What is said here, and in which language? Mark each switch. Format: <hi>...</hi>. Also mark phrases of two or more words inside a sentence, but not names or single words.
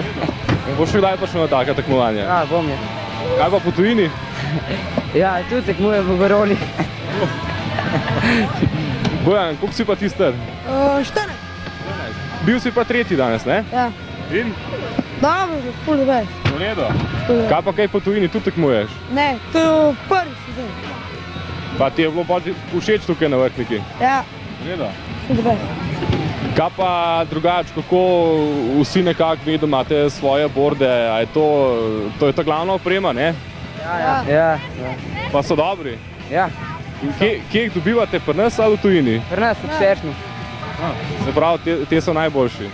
<sl>Boš še kdaj prišel na taka tekmovanja? Ja, bom je. Kaj pa po tujini? Ja, tu tekmujem v Veroni. Bojan, koliko si pa ti star? 14. Bil si pa tretji danes, ne? Ja. In? Dobro, ful</sl> <en>the best.</en> <sl>V redu. Kaj pa kaj po tujini tu tekmuješ? Ne, to je prvi sezon. Pa ti je bilo pa všeč tukaj na Vrhniki? Ja, V redu.</sl> <en>ful the best.</en> <sl>Kaj pa drugače, kako vsi nekako vedo, imate svoje borde, a je to je ta glavna oprema, ne? Ja. Pa so dobri? Ja. Kje jih dobivate, pri nas ali v tujini? Pri nas, v Šeršnu. Se pravi, te so najboljši.</sl>